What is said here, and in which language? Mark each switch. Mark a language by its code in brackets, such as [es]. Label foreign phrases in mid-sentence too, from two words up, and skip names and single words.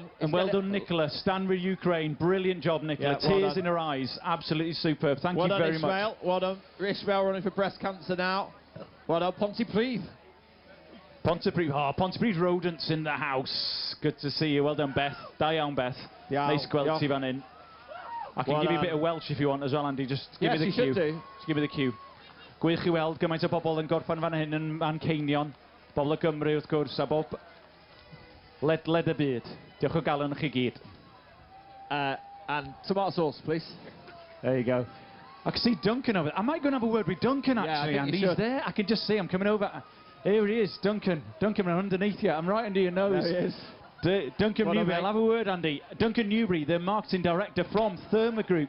[en] And well done, Nicola. Stand with Ukraine. Brilliant job, Nicola. Yeah, well Tears done. in her eyes. Absolutely superb. Thank you very much. Well done, Ishmael running for breast cancer now. Well done, Pontypridd. Pontypridd rodents in the house. Good to see you. Well done, [cy] Beth. Da iawn, Beth. Nice gweld ti fan hyn. [en] I can give you a bit of Welsh if you want as well, Andy. Just give me the cue. Just give me the cue. [cy] Gwych I weld gymaint o bobl yn gorffan fan hyn yn Manceinion. Bobl y Gymru wrth gwrs a bob ledled y byd. Diolch o galon chi gyd. [en] And tomato sauce, please. There you go. I can see Duncan over there. I might go and have a word with Duncan actually, Andy. He's there. I can just see him coming over. Here he is, Duncan. Duncan, I'm underneath you. I'm right under your nose. There he is. Duncan Newbury, I'll have a word, Andy. Duncan Newbury, the marketing director from Therme Group.